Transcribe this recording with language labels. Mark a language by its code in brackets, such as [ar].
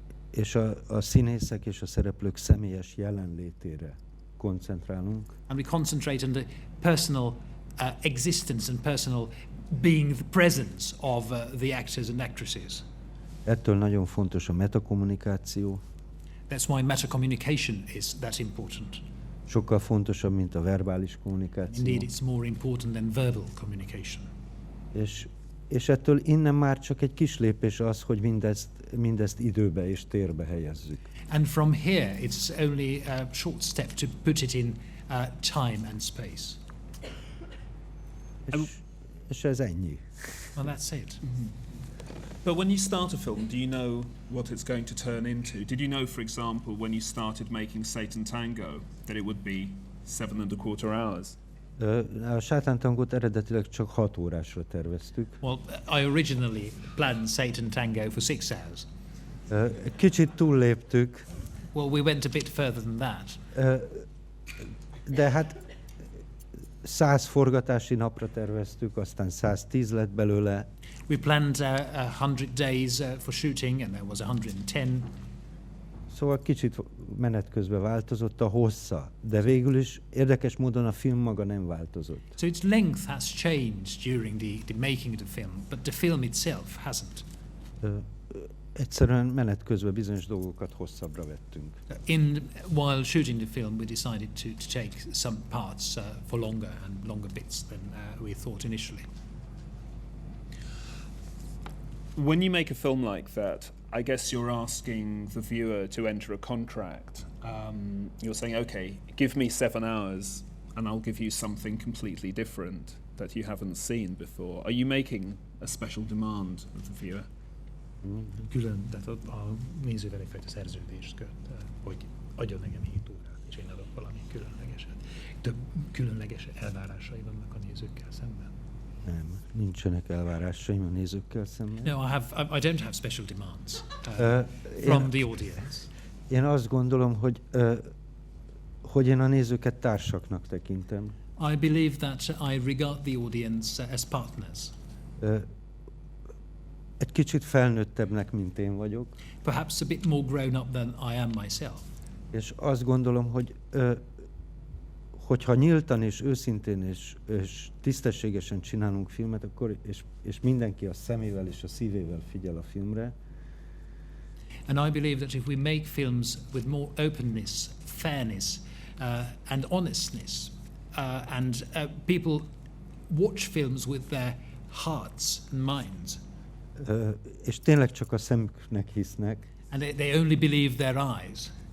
[hu] És a színészek és a szereplők személyes jelenlétére koncentrálunk. [en] And we concentrate on the personal existence and personal being, the presence of the actors and actresses. [hu] Ettől nagyon fontos a metakommunikáció. [en] That's why metacommunication is that important. [hu] Sokkal fontosabb, mint a verbális kommunikáció. [en] Indeed, it's more important than verbal communication. [hu] És ettől innen már csak egy kis lépés az, hogy mindezt időbe és térbe helyezzük. [en] And from here, it's only a short step to put it in time and space. [hu] És ez ennyi. [en] Well, that's it. Mm-hmm. But when you start a film, do you know what it's going to turn into? Did you know, for example, when you started making Satan Tango, that it would be 7.25 hours? [hu] A Sátántangót eredetileg csak 6 órásra terveztük. [en] Well, I originally planned Satan Tango for 6 hours. [hu] Kicsit túlléptük. [en] Well, we went a bit further than that. [hu] De hát 100 forgatási napra terveztük, aztán 110 lett belőle. [en] We planned 100 days for shooting, and there was 110. [hu] Szóval kicsit menet közben változott a hossza, de végül is érdekes módon a film maga nem változott. [en] So its length has changed during the making of the film, but the film itself hasn't. [hu] Egyszerűen menet közben bizonyos dolgokat hosszabbra vettünk. [en] While shooting the film, we decided to take some parts for longer bits than we thought initially. When you make a film like that, I guess you're asking the viewer to enter a contract. You're saying, okay, give me 7 hours and I'll give you something completely different that you haven't seen before. Are you making a special demand of the viewer? [hu] Külön, tehát a nézővel egyfajta szerződést köt, hogy adjon nekem 7 órát, és én adok valami különlegeset. Több különleges elvárásai vannak a nézőkkel szemben. Nem, nincsenek elvárásaim a nézőkkel szemben. [en] No, I don't have special demands from the audience. [hu] Én azt gondolom, hogy én a nézőket társaknak tekintem. [en] I believe that I regard the audience as partners. [hu] Egy kicsit felnőttebbnek, mint én vagyok. [en] Perhaps a bit more grown up than I am myself. [hu] És azt gondolom, hogyha nyíltan és őszintén és tisztességesen csinálunk filmet, akkor és mindenki a szemével és a szívével figyel a filmre. [en] And I believe that if we make films with more openness, fairness, and honestness, and people watch films with their hearts and minds, [hu] és tényleg csak a szemüknek hisznek, [en] and they only believe their eyes,